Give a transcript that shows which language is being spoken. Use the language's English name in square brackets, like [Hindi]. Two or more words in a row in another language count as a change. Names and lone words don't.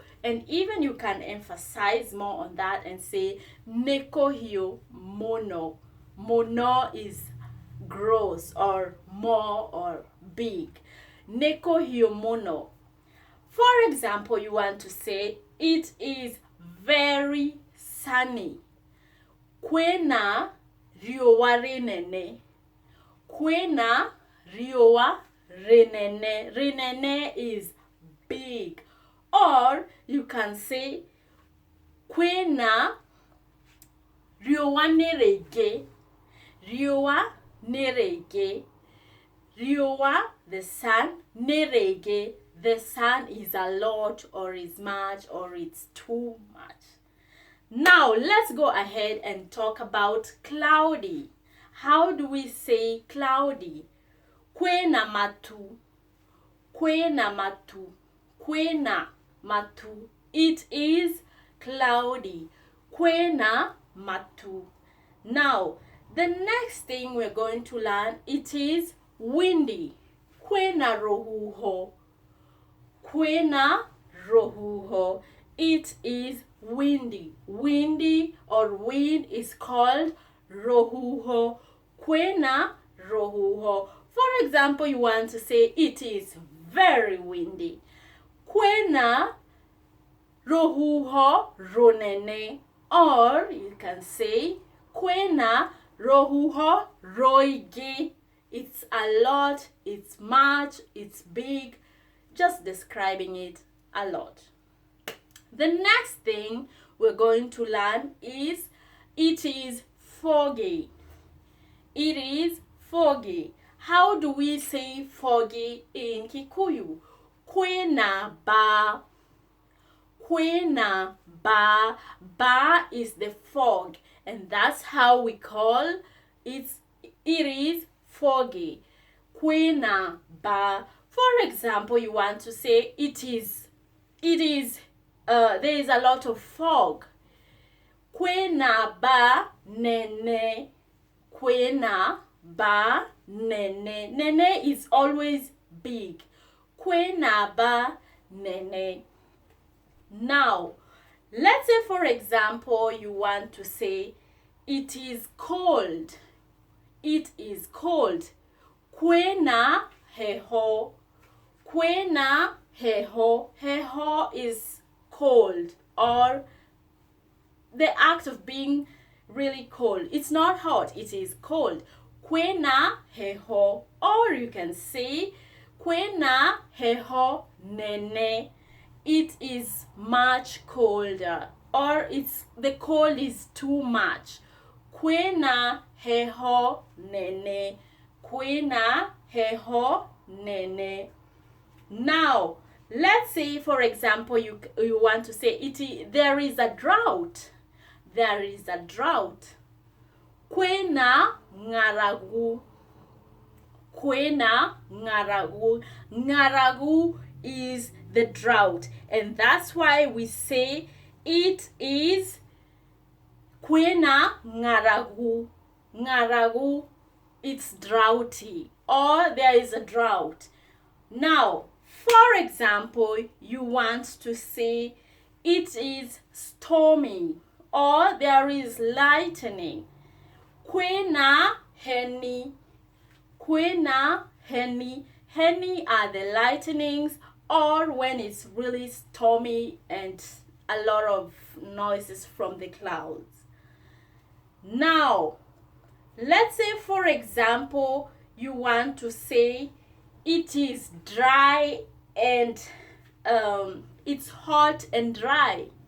[English] And even you can emphasize more on that and say [Kikuyu] neko hio mono. [English] Mono is gross or more or big. [Kikuyu] Neko hio mono. [English] For example, you want to say it is very sunny. [Kikuyu] Kwena riowa renene. Kwena riowa renene. [English] Renene is big. Or you can say [Kikuyu] kwena riowa nerege. Riowa nerege. Riowa, [English] the sun. Nerege, the sun is a lot or is much or it's too much. Now, let's go ahead and talk about cloudy. How do we say cloudy? [Kikuyu] Kwena matu. Kwena matu. Kwena matu. [English] It is cloudy. [Kikuyu] Kwena matu. [English] Now, the next thing we're going to learn, it is windy. [Kikuyu] Kwena rohuho. Kwena rohuho. [English] It is windy. Windy or wind is called rohuho. [Kikuyu] Kwena rohuho. [English] For example, you want to say it is very windy. [Kikuyu] Kwena rohuho ronene. [English] Or you can say [Kikuyu] kwena rohuho roige. [English] It's a lot, it's much, it's big. Just describing it a lot. The next thing we're going to learn is it is foggy. It is foggy. How do we say foggy in Kikuyu? [Kikuyu] Kwena ba. Kwena ba. [English] Ba is the fog, and that's how we call it. It is foggy. [Kikuyu] Kwena ba. [English] For example, you want to say there is a lot of fog. [Kikuyu] Kwena ba nene. Kwena ba nene. [English] Nene is always big. [Kikuyu] Kwena ba nene. [English] Now, let's say for example you want to say it is cold. It is cold. [Kikuyu] Kwena heho. Kwena heho. [English] Heho is cold, or the act of being really cold. It's not hot, it is cold. [Kikuyu] Kwena heho. [English] Or you can say [Kikuyu] kwena heho nene. [English] It is much colder, or the cold is too much. [Kikuyu] Kwena heho nene. Kwena heho nene. [English] Now, let's say for example you want to say there is a drought. There is a drought. [Kikuyu] Kwena ngaragu. Kwena ngaragu. [English] Ngaragu is the drought, and that's why we say it is [Kikuyu] kwena ngaragu. [English] Ngaragu, it's droughty, or there is a drought. Now, for example, you want to say it is stormy, or there is lightning. [Kikuyu] Kwena heni. Kwena heni. [English] Heni are the lightnings, or when it's really stormy and a lot of noises from the clouds. Now, let's say for example you want to say it is dry and it's hot and dry.